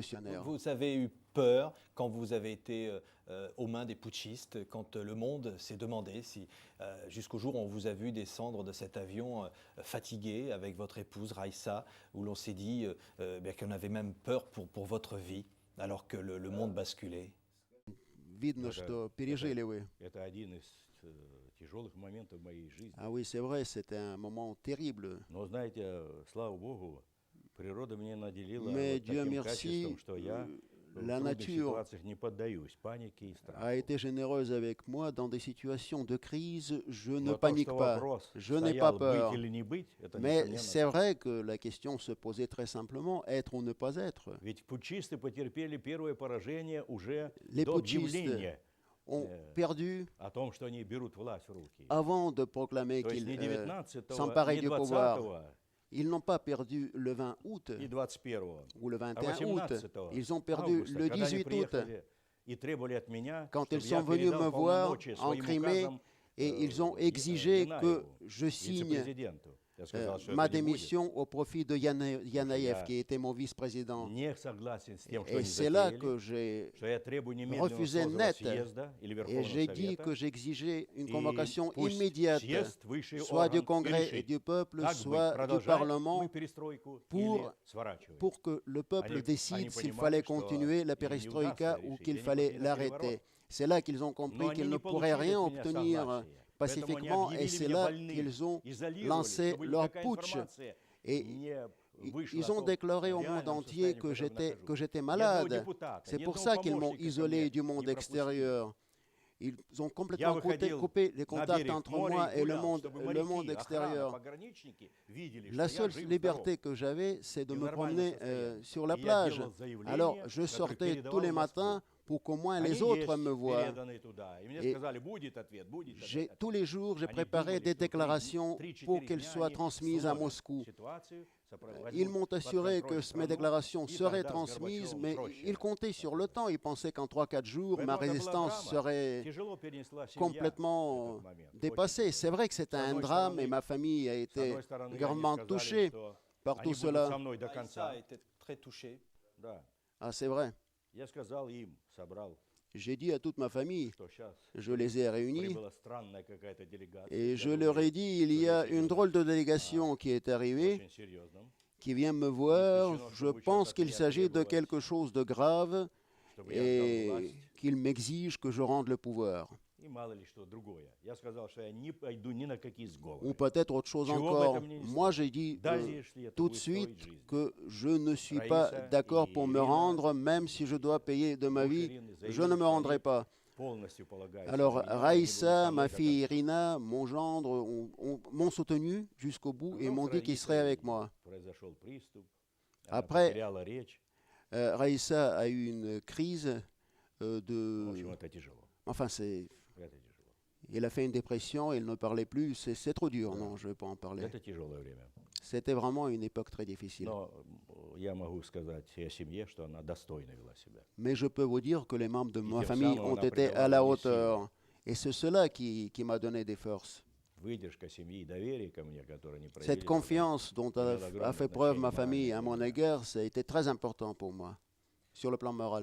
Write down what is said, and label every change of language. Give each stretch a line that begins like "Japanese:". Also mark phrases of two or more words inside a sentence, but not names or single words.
French: Vous avez eu peur quand vous avez été aux mains des putschistes quand le monde s'est demandé si, jusqu'au jour où on vous a vu descendre de cet avion fatigué avec votre épouse Raissa, où l'on s'est dit qu'on avait même peur pour votre vie, alors que le monde basculait.
Russian: Видно, что пережили вы. Это один из тяжелых моментов моей жизни.
French: Ah oui, c'est vrai, c'était un moment terrible.
Russian: Но знаете, слава Богу, природа меня наделила
French: Mais
Russian: вот
French: Dieu
Russian: таким
French: merci,
Russian: качеством, что я в
French: la
Russian: трудных
French: nature
Russian: ситуациях не поддаюсь панике и
French: a
Russian: страху.
French: été généreuse avec moi dans des situations de crise. Je ne
Russian: Но то,
French: panique
Russian: что
French: pas,
Russian: вопрос
French: je n'ai pas
Russian: стоял
French: peur.
Russian: быть или не быть, это
French: Mais
Russian: несомненно
French: c'est
Russian: так.
French: vrai que la question se posait très simplement, être ou ne pas être.
Russian: Ведь путчисты потерпели первое поражение уже
French: Les
Russian: до
French: putschistes
Russian: объявления
French: ont perdu
Russian: о том, что они берут власть в руки.
French: avant de proclamer
Russian: То есть
French: qu'ils
Russian: не 19-го,
French: s'emparaient
Russian: не
French: du pouvoir.
Russian: 20-го,
French: Ils n'ont pas perdu le 20 août
Russian: не 21-го,
French: ou le
Russian: а
French: 21 août.
Russian: 18
French: Ils ont perdu
Russian: августа,
French: le
Russian: когда они
French: 18 août,
Russian: приехали и требовали от меня,
French: quand
Russian: чтобы
French: ils
Russian: я
French: sont venus
Russian: передал
French: me voir
Russian: полномочия
French: en
Russian: своим
French: Crimée
Russian: указом
French: et ils ont exigé que
Russian: Янаеву,
French: je signe
Russian: вице-президенту. Я сказал, что
French: ma
Russian: это не будет.
French: démission au profit de Yanaev, qui était mon vice-président.
Russian: Не согласен с тем, что
French: Et
Russian: они
French: c'est là
Russian: затеяли,
French: que j'ai
Russian: что я требую немедленного
French: refusé
Russian: созыва
French: net
Russian: съезда или
French: et
Russian: Верховного
French: j'ai dit
Russian: Совета,
French: que j'exigeais une
Russian: и
French: convocation
Russian: пусть
French: immédiate,
Russian: съезд, высший
French: soit du
Russian: орган,
French: Congrès et
Russian: решит,
French: du peuple,
Russian: как быть,
French: soit du
Russian: продолжать
French: Parlement,
Russian: мы перестройку
French: pour-
Russian: или сворачиваем.
French: pour que le peuple
Russian: Они
French: décide s'il
Russian: понимали,
French: fallait
Russian: что
French: continuer la
Russian: им не
French: perestroïka
Russian: удастся
French: ou
Russian: решить,
French: qu'il
Russian: и они
French: fallait
Russian: пошли на
French: l'arrêter.
Russian: переворот.
French: C'est là qu'ils ont compris
Russian: Но они
French: qu'ils
Russian: не
French: ne pourraient
Russian: получили
French: rien
Russian: от меня
French: obtenir
Russian: согласия. Поэтому они
French: pacifiquement et
Russian: объявили
French: c'est
Russian: меня
French: là
Russian: больным,
French: qu'ils ont
Russian: изолировали,
French: lancé
Russian: чтобы
French: leur
Russian: никакая
French: putsch.
Russian: информация
French: Et
Russian: не вышла
French: ils
Russian: о
French: ont
Russian: том
French: déclaré au monde
Russian: реальном
French: entier
Russian: состоянии, в
French: que
Russian: котором
French: j'étais
Russian: нахожусь.
French: que j'étais
Russian: Ни одного
French: malade.
Russian: депутата,
French: C'est
Russian: ни
French: pour
Russian: одного
French: ça qu'ils m'ont
Russian: помощника ко
French: isolé
Russian: мне
French: du
Russian: не
French: monde
Russian: пропустили.
French: extérieur. Ils ont
Russian: Я
French: complètement
Russian: выходил
French: coupé les
Russian: на
French: contacts
Russian: берег
French: entre
Russian: моря
French: moi
Russian: и
French: et le
Russian: гулял,
French: monde,
Russian: чтобы
French: le monde
Russian: моряки, охрана,
French: extérieur.
Russian: пограничники видели,
French: La
Russian: что я
French: seule
Russian: жив,
French: liberté
Russian: здоров.
French: que j'avais, c'est de
Russian: И в
French: me
Russian: нормальном
French: promener
Russian: состоянии.
French: sur la
Russian: И я
French: plage.
Russian: делал заявления,
French: Alors, je
Russian: которые
French: sortais tous
Russian: передавал
French: les
Russian: в Москву.
French: matins pour qu'au moins
Russian: Они
French: les autres
Russian: есть
French: me voient.
Russian: переданы туда. И мне
French: Et
Russian: сказали, будет ответ, будет
French: Tous
Russian: ответ.
French: les jours, j'ai
Russian: Они
French: préparé
Russian: думали,
French: des
Russian: что
French: déclarations
Russian: 3-4
French: pour qu'elles
Russian: дня
French: soient
Russian: они
French: transmises à
Russian: словят
French: Moscou.
Russian: ситуацию,
French: Ils m'ont
Russian: возьмут под
French: assuré
Russian: контроль
French: que mes
Russian: страну,
French: déclarations
Russian: и
French: seraient
Russian: тогда с
French: transmises,
Russian: Горбачевым
French: mais
Russian: проще.
French: ils comptaient sur le temps. Ils pensaient qu'en 3-4 jours, ma
Russian: Поэтому это была
French: résistance
Russian: драма.
French: serait
Russian: Тяжело перенесла семья
French: complètement
Russian: этот момент. Очень
French: dépassée.
Russian: тяжело.
French: C'est vrai que c'était
Russian: С
French: un
Russian: одной
French: drame et
Russian: стороны-
French: ma famille a
Russian: С
French: été
Russian: одной стороны, они
French: gravement
Russian: сказали,
French: touchée
Russian: что
French: par
Russian: они
French: tout
Russian: будут со
French: cela.
Russian: мной до Raissa конца.
French: a été très touché.
Russian: Да.
French: Ah, c'est vrai.
Russian: Я сказал им, собрал,
French: J'ai dit à toute ma famille,
Russian: что сейчас
French: je les ai réunis,
Russian: прибыла странная какая-то делегация.
French: et
Russian: Я
French: je
Russian: думаю,
French: leur ai dit, il y a une drôle de délégation qui est arrivée,
Russian: очень серьезном,
French: qui vient me voir. Je pense qu'il s'agit de quelque chose de grave
Russian: чтобы я отдал
French: et
Russian: власть.
French: qu'il m'exige que je rende le pouvoir.
Russian: И мало ли что другое. Я сказал, что я не пойду ни на какие
French: Ou
Russian: сговоры.
French: peut-être autre chose
Russian: Чего бы
French: encore.
Russian: это мне не
French: Moi,
Russian: стоило.
French: j'ai dit
Russian: Даже если это
French: tout de
Russian: будет стоить
French: suite
Russian: жизни.
French: que je ne suis pas
Russian: Раиса
French: d'accord
Russian: и
French: pour me
Russian: Ирина,
French: rendre, même si je dois payer de ma vie,
Russian: Ирины
French: je ne
Russian: заявили,
French: me
Russian: что
French: rendrai
Russian: они
French: pas.
Russian: полностью полагаются
French: Alors,
Russian: на меня, они будут
French: Raissa,
Russian: со мной
French: ma
Russian: до
French: fille
Russian: конца.
French: Irina, mon gendre m'ont soutenu jusqu'au bout et
Russian: Потом
French: m'ont dit qu'ils seraient avec moi.
Russian: произошел приступ, она
French: Après,
Russian: потеряла речь.
French: Raissa a eu une crise
Russian: В
French: de...
Russian: общем, это тяжело.
French: Enfin,
Russian: Это тяжело.
French: il a fait une dépression, il ne parlait plus. C'est trop dur, non, je ne vais pas en parler.
Russian: Это тяжелое время.
French: C'était vraiment une époque très difficile.
Russian: Но я могу сказать о семье, что она достойно вела себя.
French: Mais je peux vous dire que les membres de ma tiem famille samым ont
Russian: она
French: été
Russian: придала
French: à la
Russian: мне
French: hauteur. Et c'est cela qui m'a donné des forces.
Russian: Выдержка семьи и доверие ко мне, которое они проявили.
French: Cette confiance dont a fait preuve ma famille à mon égard, ça a été très important pour moi, sur le plan moral.